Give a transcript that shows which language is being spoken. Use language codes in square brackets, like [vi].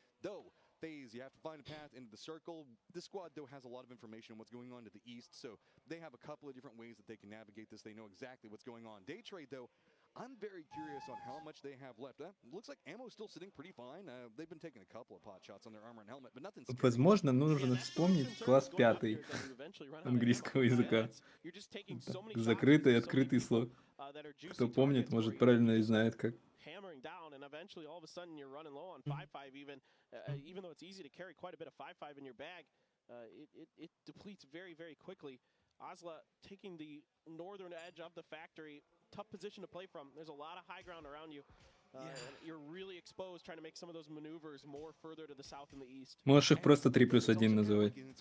[en] Though, FaZe, you have to find a path into the circle. This squad, though, has a lot of information on what's going on to the east, so they have a couple of different ways that they can navigate this. They know exactly what's going on. Day trade, though, I'm very curious on how much they have left. Looks like ammo's still sitting pretty fine. They've been taking a couple of pot shots on their armor and helmet, but nothing. [ru] Возможно, нужно вспомнить класс 5 английского языка. Закрытый и открытый слог. Кто помнит, может, правильно и знает как. [en] Hammering down, and eventually all of a sudden you're running low on 5-5 even though it's easy to carry quite a bit of 5-5 in your bag, it depletes very, very quickly. Osla taking the northern edge of the factory, tough position to play from. There's a lot of high ground around you. You're really exposed trying to make some of those maneuvers more further to the south and the east. [ru] Можешь их просто 3+1 называть.